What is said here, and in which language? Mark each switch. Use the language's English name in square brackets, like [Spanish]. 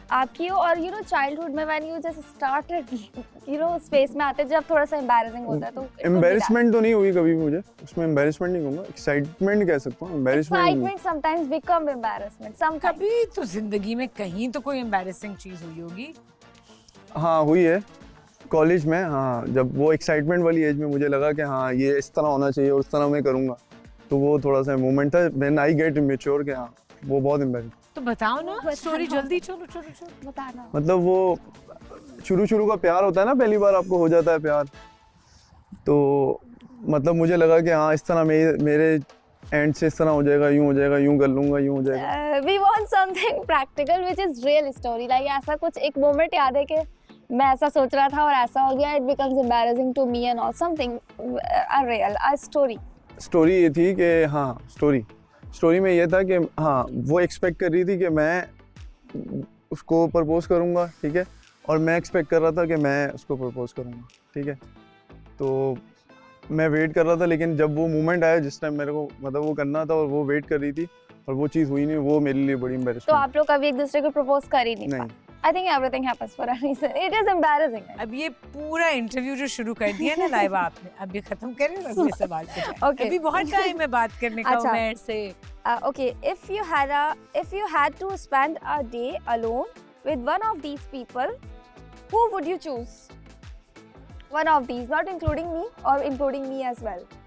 [Hindi] आपकी और childhood में [English] when you just started space [Hindi] में आते जब थोड़ा सा embarrassing होता है तो embarrassment तो नहीं हुई कभी भी मुझे, उसमें embarrassment नहीं कहूँगा, excitement कह सकता हूँ, [English] excitement sometimes become embarrassment sometimes। [Hindi] कभी तो जिंदगी में कहीं तो कोई embarrassing चीज हुई होगी। हाँ हुई है, कॉलेज में। हाँ, जब वो एक्साइटमेंट वाली एज में मुझे लगा कि हाँ ये इस तरह होना चाहिए और उस तरह मैं करूँगा, तो वो थोड़ा सा मोमेंट था [English] when I get mature [Hindi] कि हाँ वो बहुत एम्बैरेसिंग। तो बताओ ना स्टोरी जल्दी, चलो बताना। मतलब वो शुरू का प्यार होता है ना, पहली बार आपको हो जाता है प्यार, तो मतलब मुझे लगा कि हाँ इस तरह मेरे एंड से इस तरह हो जाएगा, यूँ हो जाएगा, यूँ कर लूँगा, यूँ हो जाएगा। [English] We want something practical which is real story, like [Hindi] ऐसा कुछ एक मोमेंट याद है कि मैं ऐसा सोच रहा था और ऐसा हो गया, [English] it becomes embarrassing to me and all, something a real a story। [Hindi] Story ये थी कि हाँ स्टोरी में ये था कि हाँ वो एक्सपेक्ट कर रही थी कि मैं उसको प्रपोज करूँगा, ठीक है, और मैं एक्सपेक्ट कर रहा था कि मैं उसको प्रपोज करूँगा, ठीक है। तो मैं वेट कर रहा था, लेकिन जब वो मोमेंट आया जिस टाइम मेरे को मतलब वो करना था और वो वेट कर रही थी और वो चीज़ हुई नहीं, वो मेरे लिए बड़ी एम्बैरेसिंग। तो आप लोग कभी एक दूसरे को प्रपोज कर ही नहीं पाए? [English] I think everything happens for a reason. It is embarrassing. [Hindi] अब ये पूरा इंटरव्यू जो शुरू कर दिया ना लाइबा आपने, अब ये खत्म करें और अगले सवाल पे जाएं। [English] Okay. [Hindi] अभी बहुत टाइम है बात करने का उमेर से। [English] Okay, if you had to spend a day alone with one of these people, who would you choose? One of these, not including me or including me as well.